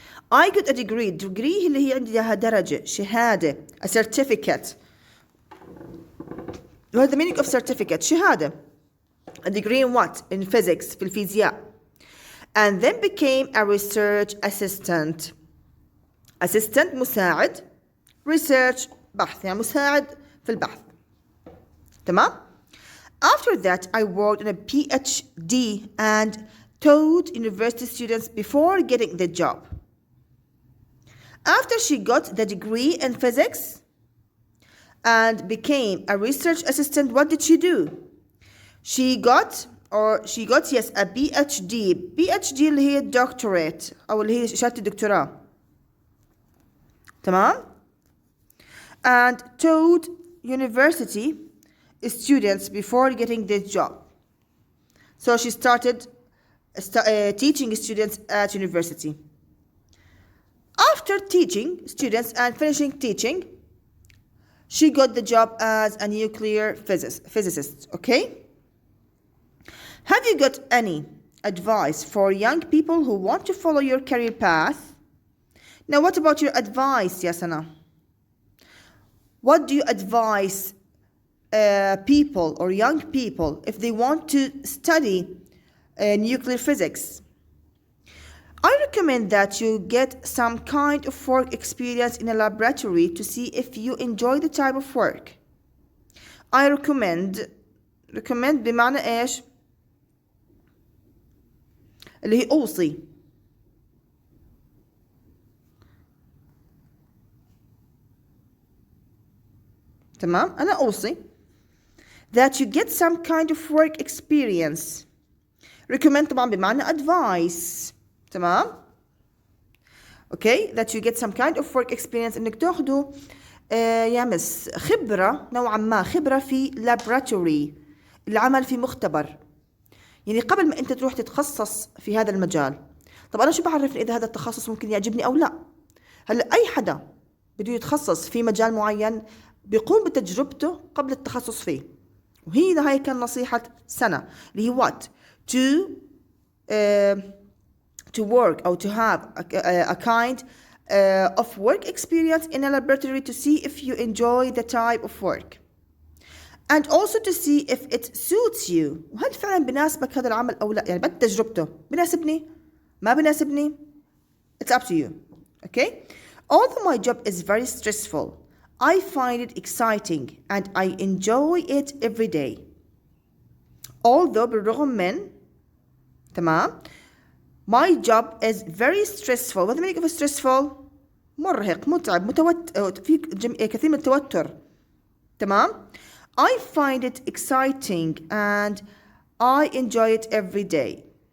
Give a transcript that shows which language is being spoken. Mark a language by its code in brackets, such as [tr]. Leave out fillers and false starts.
[en] I got a degree [ar] اللي هي عندها درجة شهادة, [en] a certificate. What's the meaning of certificate? شهادة. A degree in what? In physics, [ar] في الفيزياء. [en] And then became a research assistant. [ar] Assistant مساعد. Research بحث, يعني مساعد في البحث. تمام? [en] After that, I worked on a PhD and taught university students before getting the job. After she got the degree in physics and became a research assistant, what did she do? She got yes a PhD. PhD اللي هي doctorate أو اللي هي شهادة الدكتوراه. تمام? And taught university students before getting this job. So she started teaching students at university. After teaching students and finishing teaching, she got the job as a nuclear physicist. Okay? Have you got any advice for young people who want to follow your career path? Now, what about your advice, Yasana? What do you advise people or young people if they want to study nuclear physics? I recommend that you get some kind of work experience in a laboratory to see if you enjoy the type of work. I recommend [ar] بمعنى إيش؟ اللي هي أوصي. تمام؟ أنا أوصي [en] that you get some kind of work experience. [ar] Recommend طبعا بمعنى advice. تمام؟ [en] Okay, that you get some kind of work experience [ar] إنك تاخدوا يا مس خبرة نوعا ما خبرة في laboratory العمل في مختبر. يعني قبل ما أنت تروح تتخصص في هذا المجال. طب أنا شو بعرفني إذا هذا التخصص ممكن يعجبني أو لا؟ هلا أي حدا بده يتخصص في مجال معين بيقوم بتجربته قبل التخصص فيه. هاي كان نصيحة سنة اللي هي what? [en] To work or to have a kind of work experience in a laboratory to see if you enjoy the type of work. And also to see if it suits you. [ar] وهل فعلا بناسبك هذا العمل أو لا؟ يعني بعد تجربته بناسبني؟ ما بناسبني؟ [en] It's up to you. Okay? Although my job is very stressful, I find it exciting and I enjoy it every day. Although [ar] بالرغم من تمام [en] my job is very stressful. What the meaning of stressful? [ar] مرهق, متعب, في كثير من التوتر. تمام? [en] I find it exciting and I enjoy it every day.